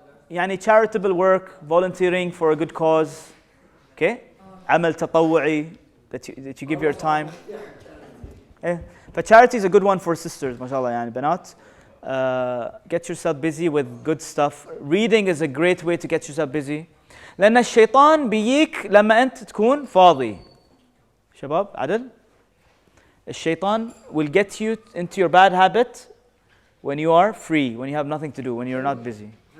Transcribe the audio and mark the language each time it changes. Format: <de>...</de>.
<en>يعني charitable work, volunteering for a good cause. Okay?</en> <ar>عمل تطوعي,</ar> <en>that you give your time. But charity is a good one for sisters, mashallah,</en> <ar>يعني بنات.</ar> <en>Get yourself busy with good stuff. Reading is a great way to get yourself busy.</en> <ar>لأن الشيطان بيجيك لما أنت تكون فاضي. شباب عدل؟ الشيطان</ar> <en>will get you into your bad habit when you are free, when you have nothing to do, when you're not busy.</en>